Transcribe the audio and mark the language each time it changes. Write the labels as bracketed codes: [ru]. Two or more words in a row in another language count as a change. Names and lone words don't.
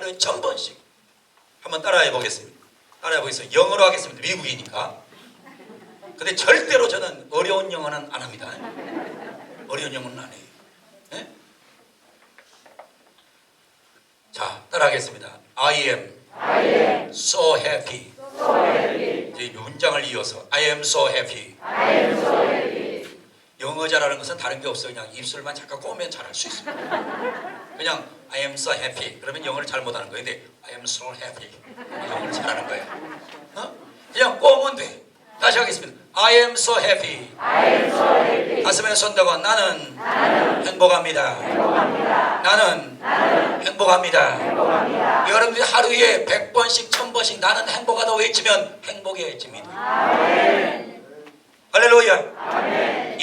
[ko] 하루에 1000번씩. 한번 따라해 보겠습니다. 따라해 보겠습니다. 영어로 하겠습니다. 미국이니까. 근데 절대로 저는 어려운 영어는 안 합니다. 어려운 영어는 안 해요. 네? 자, 따라하겠습니다. [en] I am so happy. [ko] 이 문장을 이어서 [en] I am so happy. [ko] 영어 잘하는 것은 다른 게 없어요. 그냥 입술만 잠깐 꼬면 잘할 수 있습니다. [en] 그냥 I am so happy. [ko] 그러면 영어를 잘못하는 거예요. [en] 근데 I am so happy. [ko] 영어를 잘하는 거예요. 그냥 꼬면 돼. 다시 하겠습니다. [en] I am so happy. [ko] 가슴에 손대고 나는 행복합니다. 나는 행복합니다. 여러분들이 하루에 100번씩 1000번씩 나는 행복하다고 외치면 행복해집니다. 할렐루야.